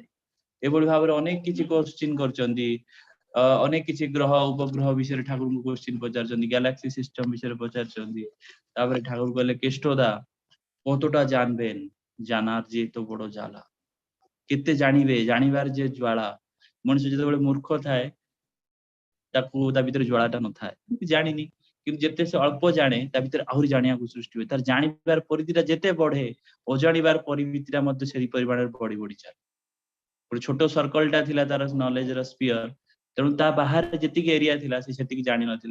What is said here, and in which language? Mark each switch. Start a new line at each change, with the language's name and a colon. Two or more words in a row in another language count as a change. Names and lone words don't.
Odia: ଏଭଳି ଭାବରେ ଅନେକ କିଛି କୋଶ୍ଚିନ୍ କରିଛନ୍ତି, ଅନେକ କିଛି ଗ୍ରହ ଉପଗ୍ରହ ବିଷୟରେ ଠାକୁରଙ୍କୁ କୋଶ୍ଚିନ୍ ପଚାରିଛନ୍ତି,
English: galaxy system
Odia: ବିଷୟରେ ପଚାରିଛନ୍ତି। ତାପରେ ଠାକୁର କହିଲେ କେଷ୍ଟୋଦା
Bangla: কতটা জানবেন, জানার যে তো বড় জ্বালা,
Odia: କେତେ ଜାଣିବେ ଜାଣିବାର ଯେ ଜ୍ୱାଳା। ମଣିଷ ଯେତେବେଳେ ମୂର୍ଖ ଥାଏ ତାକୁ ତା ଭିତରେ ଜ୍ୱାଳାଟା ନଥାଏ, ଜାଣିନି, କିନ୍ତୁ ଯେତେ ସେ ଅଳ୍ପ ଜାଣେ ତା ଭିତରେ ଆହୁରି ଜାଣିବାକୁ ସୃଷ୍ଟି ହୁଏ। ତାର ଜାଣିବାର ପରିଧିଟା ଯେତେ ବଢେ, ଅଜାଣିବାର ପରିମିତିଟା ମଧ୍ୟ ସେଇ ପରିମାଣରେ ବଢି ବଢି ଚାଲେ। ଗୋଟେ ଛୋଟ ସର୍କଲଟା ଥିଲା ତାର
English: knowledge sphere,
Odia: ତେଣୁ ତା ବାହାରେ ଯେତିକି ଏରିଆ ଥିଲା ସେ ସେତିକି ଜାଣିନଥିଲା।